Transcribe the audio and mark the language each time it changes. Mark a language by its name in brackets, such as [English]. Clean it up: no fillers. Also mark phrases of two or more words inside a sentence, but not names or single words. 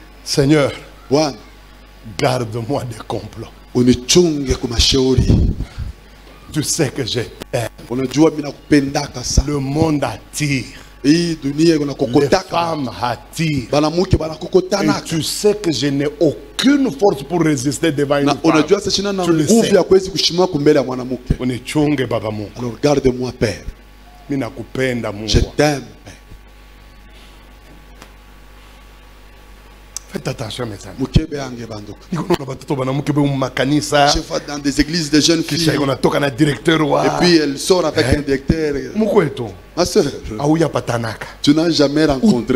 [French] Seigneur, [Swahili] Bwana, [French] garde-moi des complots. [Swahili] unichunge kwa mashauri. [French] Tu sais que j'ai peur. [Swahili] Unajua mimi nakupendaka sana. [French] Le monde attire. [Swahili] Hii dunia iko nakokotaka. [French] Les femmes attirent. [Swahili] Banamuke banakokotana. [French] Et tu sais que je n'ai aucune force pour résister devant une femme. [Swahili] Unajua sasa shina na nguvu ya kuweza kushimama kumbele ya mwanamke. Unichunge baba Mungu. [French] Alors garde-moi Père. [Swahili] Mimi nakupenda Mungu. [French] Je t'aime Père. Faites attention mes amis. [Swahili] Mukebe ange banduku. [French] Je vois dans des églises de jeunes filles. Et puis elle sort avec un directeur. Ma soeur, tu n'as jamais rencontré.